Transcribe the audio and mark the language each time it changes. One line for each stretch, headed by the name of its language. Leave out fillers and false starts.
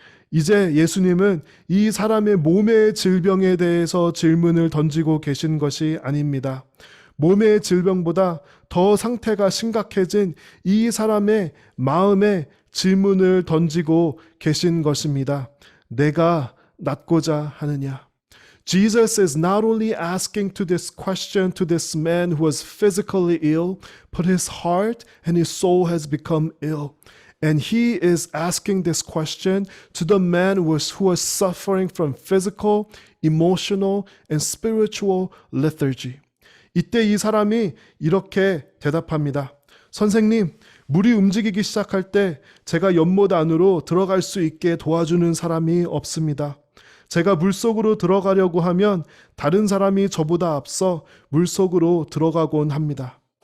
Korean: 이제 예수님은 이 사람의 몸의 질병에 대해서 질문을 던지고 계신 것이 아닙니다. 몸의 질병보다 더 상태가 심각해진 이 사람의 마음에 질문을 던지고 계신 것입니다. 내가 낫고자 하느냐?
English: Jesus is not only asking to this question to this man who was physically ill, but his heart and his soul has become ill. And he is asking this question to the man who was suffering from physical, emotional, and spiritual lethargy.
Korean: 이때 이 사람이 이렇게 대답합니다. 선생님, 물이 움직이기 시작할 때 제가 연못 안으로 들어갈 수 있게 도와주는 사람이 없습니다. 제가 물속으로 들어가려고 하면 다른 사람이 저보다 앞서 물속으로 들어가곤 합니다.